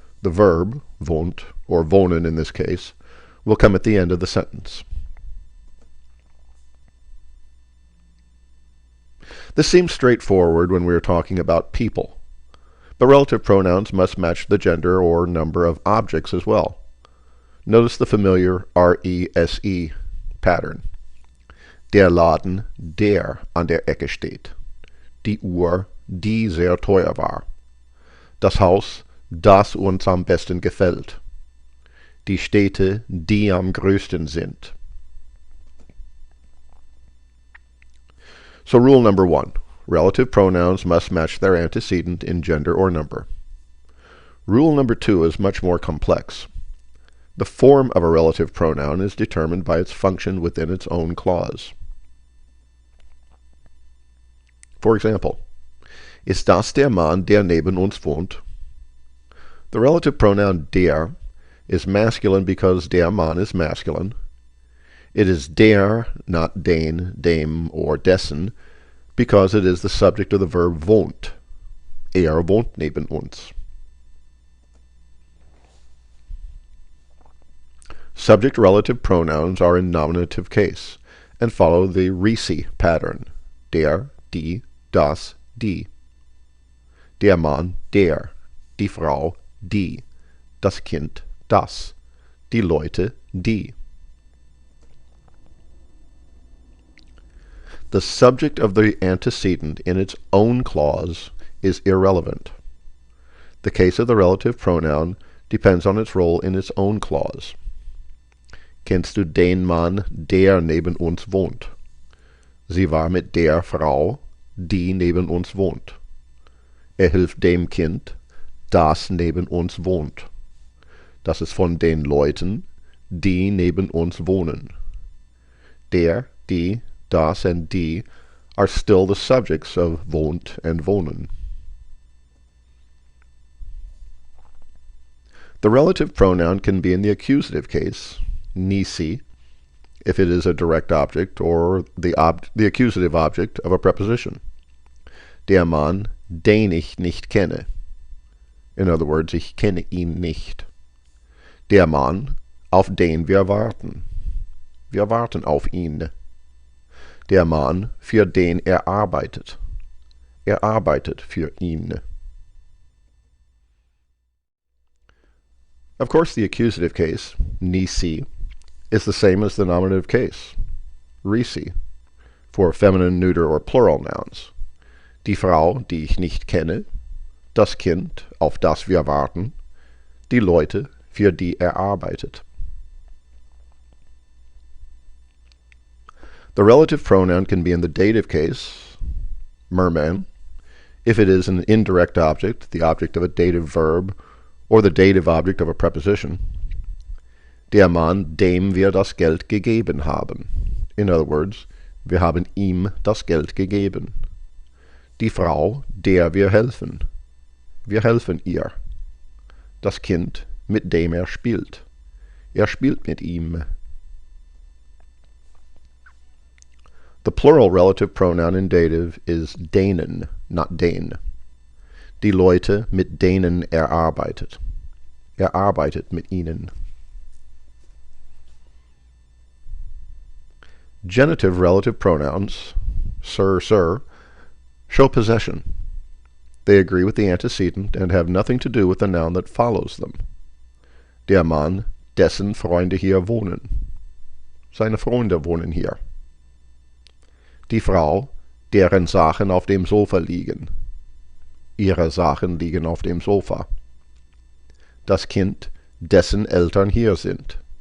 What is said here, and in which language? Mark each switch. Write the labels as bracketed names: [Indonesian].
[English] The verb, wohnt, or wohnen in this case, will come at the end of the sentence. This seems straightforward when we are talking about people, but relative pronouns must match the gender or number of objects as well. Notice the familiar RESE pattern. [German] Der Laden, der an der Ecke steht. Die Uhr, die sehr teuer war. Das Haus, das uns am besten gefällt. Die Städte, die am größten sind. [English] So rule number one, relative pronouns must match their antecedent in gender or number. Rule number two is much more complex. The form of a relative pronoun is determined by its function within its own clause. For example, [German] ist das der Mann, der neben uns wohnt? [English] The relative pronoun der is masculine because der Mann is masculine. It is der, not den, dem, or dessen, because it is the subject of the verb wohnt. [German] Wohnt neben uns. [English] Subject-relative pronouns are in nominative case and follow the RESE pattern. [German] Der, die, das, die. Der Mann, der. Die Frau, die. Das Kind, das. Die Leute, die. [English] The subject of the antecedent in its own clause is irrelevant. The case of the relative pronoun depends on its role in its own clause. [German] Kennst du den Mann, der neben uns wohnt? Sie war mit der Frau, die neben uns wohnt. Hilft dem Kind, das neben uns wohnt. Das ist von den Leuten, die neben uns wohnen. [English] Der, die, das, and die are still the subjects of wohnt and wohnen. The relative pronoun can be in the accusative case, nisi, if it is a direct object or the accusative object of a preposition. [German] Der Mann, den ich nicht kenne. [English] In other words, [German] ich kenne ihn nicht. Der Mann, auf den wir warten. Wir warten auf ihn. Der Mann, für den er arbeitet. Er arbeitet für ihn. [English] Of course, the accusative case, nisi, is the same as the nominative case, resi, for feminine, neuter, or plural nouns. [German] Die Frau, die ich nicht kenne, das Kind, auf das wir warten, die Leute, für die er arbeitet. [English] The relative pronoun can be in the dative case, merman, if it is an indirect object, the object of a dative verb, or the dative object of a preposition. [German] Der Mann, dem wir das Geld gegeben haben. [English] In other words, [German] wir haben ihm das Geld gegeben. Die Frau, der wir helfen. Wir helfen ihr. Das Kind, mit dem er spielt. Er spielt mit ihm. [English] The plural relative pronoun in dative is denen, not den. [German] Die Leute, mit denen er arbeitet. Er arbeitet mit ihnen. [English] Genitive relative pronouns, sir, sir, show possession. They agree with the antecedent and have nothing to do with the noun that follows them. [German] Der Mann, dessen Freunde hier wohnen. Seine Freunde wohnen hier. Die Frau, deren Sachen auf dem Sofa liegen. Ihre Sachen liegen auf dem Sofa. Das Kind, dessen Eltern hier sind.